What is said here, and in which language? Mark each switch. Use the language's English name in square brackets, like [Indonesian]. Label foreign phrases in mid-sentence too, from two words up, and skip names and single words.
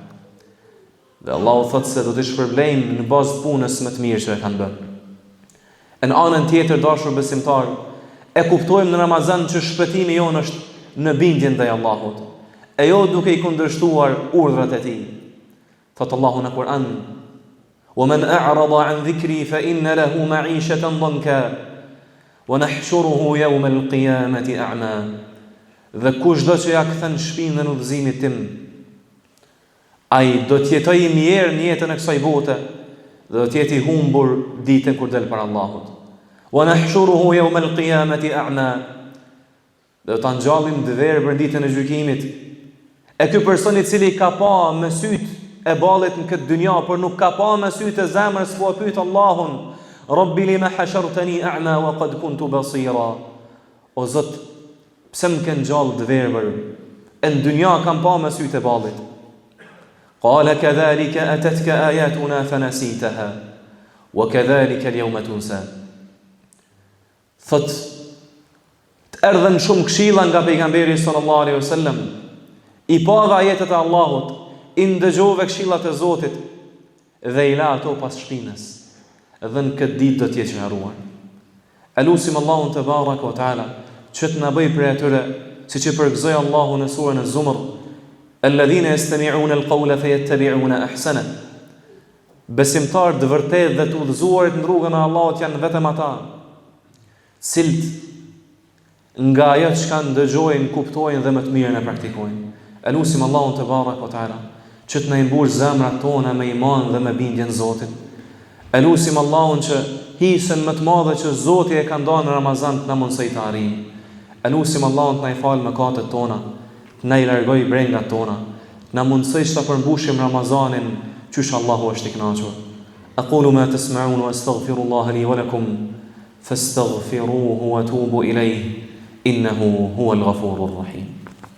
[Albanian] Dhe Allahu thot se do të shpërblejmë në bazë punës më të mirë që e kanë bërë. Në anën tjetër, dashur besimtar, e kuptojmë në Ramazan që shpëtimi jonë është në bindjen ndaj Allahut, e jo duke i kundërshtuar urdhrat e tij. Thot Allahu në Kur'an: [Arabic] "ومن أعرض عن ذكري فإن له معيشة ضنكا ونحشره يوم القيامة أعمى." [Albanian] Dhe kushdo që ja kthen shpinën në udhëzimin tim, ai do të jetojë mirë në jetën e kësaj bote dhe do të jetë i humbur ditën kur del para Allahut. [Arabic] ونحشره يوم القيامة أعمى. [Albanian] Do ta ngjallim dëverbër ditën e gjykimit. E ky person i cili ka pa me syt e ballit në këtë dynja, por nuk ka pa me syt e zemrës, po pyet Allahun: [Arabic] "رب لم حشرتني أعمى وقد كنت بصيرا." [Albanian] O Zot, pse më ke ngjall dëverbër? Në dynja kam pa me syt e ballit. [Arabic] قال كذلك أتتك آياتنا فنسيتها وكذلك اليوم تنسى. [Albanian] Thot, të erdhen shumë këshilla nga pejgamberi [Arabic] صلى الله عليه وسلم, [Albanian] i pa dhe ajetet e Allahut, i ndëgjove këshillat e Zotit dhe i la ato pas shpinës, dhe në këtë ditë do të jetë harruar. Elusim Allahun [Arabic] تبارك وتعالى [Albanian] që të na bëj prej atyre siç e përgëzoi Allahu në surën Az-Zumar: [Arabic] "الذين يستمعون القول فيتبعون أحسن." [Albanian] Besimtar të vërtetë dhe të udhëzuarit në rrugën e Allahut janë vetëm ata cilët nga ajo që ndëgjojnë, kuptojnë dhe më të mirën e praktikojnë. Elusim Allahun [Arabic] تبارك وتعالى [Albanian] që të na mbush zemrat tona me iman dhe me bindje në Zotin. Elusim Allahun që hisën më të madhe që Zoti e ka dhënë në Ramazan të na mundsoj të arrijmë. Elusim Allahun të na i falë mëkatet tona, të na i largoj brengat tona, të na mundsoj të përmbushim Ramazanin qysh Allahu është i kënaqur. [Arabic] أقول ما تسمعون وأستغفر الله لي ولكم فاستغفروه وتوبوا إليه إنه هو الغفور الرحيم.